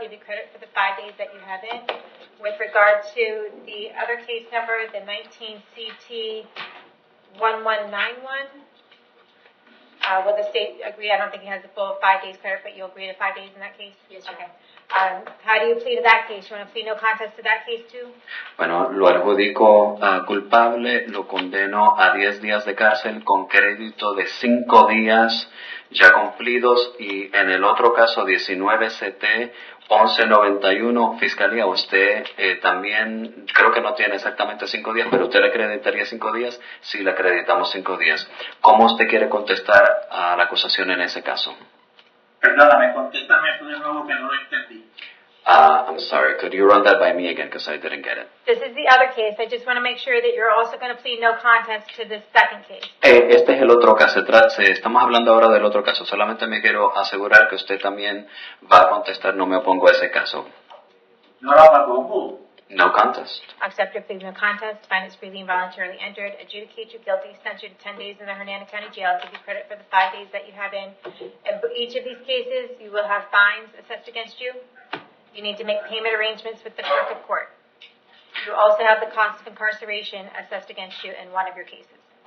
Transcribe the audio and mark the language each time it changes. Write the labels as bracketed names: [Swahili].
[English] Give you credit for the 5 days that you have in. With regard to the other case number, the 19 CT 1191, will the state agree? I don't think he has the full 5 days credit, but you'll agree to 5 days in that case? Yes, Okay. How do you plead to that case? You want to plead no contest to that case too? [Spanish] Bueno, lo adjudico culpable, lo condeno a 10 días de cárcel con crédito de 5 días ya cumplidos, y en el otro caso 19 CT 1191, Fiscalía, usted también, creo que no tiene exactamente 5 días, pero usted le acreditaría 5 días, sí le acreditamos 5 días. ¿Cómo usted quiere contestar a la acusación en ese caso? Perdóname, contéstame eso de nuevo que no lo entendí. [English] I'm sorry, could you run that by me again, because I didn't get it. This is the other case. I just want to make sure that you're also going to plead no contest to this second case. [Spanish] Este es el otro caso, estamos hablando ahora del otro caso, solamente me quiero asegurar que usted también va a contestar, no me opongo a ese caso. No me opongo. [English] No contest. Accept your plea of no contest. Find it's freely and voluntarily entered. Adjudicate you guilty. Sentence you to 10 days in the Hernando County Jail. Give you credit for the 5 days that you have in. In each of these cases, you will have fines assessed against you. You need to make payment arrangements with the clerk of court. You also have the cost of incarceration assessed against you in one of your cases.